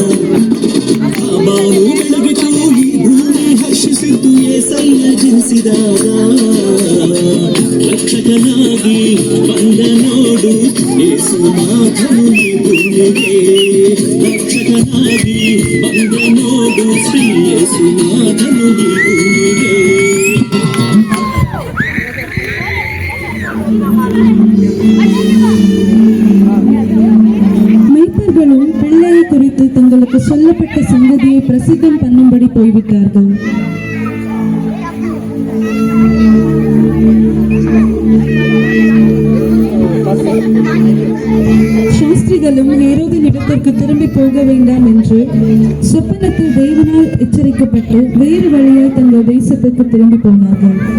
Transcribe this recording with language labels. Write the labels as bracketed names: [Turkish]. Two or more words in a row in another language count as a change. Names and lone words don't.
[Kannada] ಬಾನು ಬೆಳಗಿತು ಈ ಭೂಮಿ ಹರ್ಷಿಸಿತು యేసయ్య ಜನಿಸಿದಾಗ. ರಕ್ಷಕನಾಗಿ ಬಂದ ನೋಡು ಯೇಸುನಾಥನು ಈ ಭೂಮಿಗೆ. ರಕ್ಷಕನಾಗಿ ಬಂದ ನೋಡು ಶ್ರೀ ಯೇಸುನಾಥನು ಈ ಭೂಮಿಗೆ. [Tamil] மெய்ப்பர்களும் பிள்ளையை குறித்து தங்களுக்கு சொல்லப்பட்ட சங்கதியை பிரசித்தம் பண்ணும்படி போய்விட்டார்கள். சாஸ்திரிகளும் ஹேரோதின் இடத்திற்கு திரும்பி போக வேண்டாம் என்று சொப்பனத்தில் தேவனால் எச்சரிக்கப்பட்டு வேறு வழியாய் தங்கள் தேசத்திற்கு திரும்பி போனார்கள்.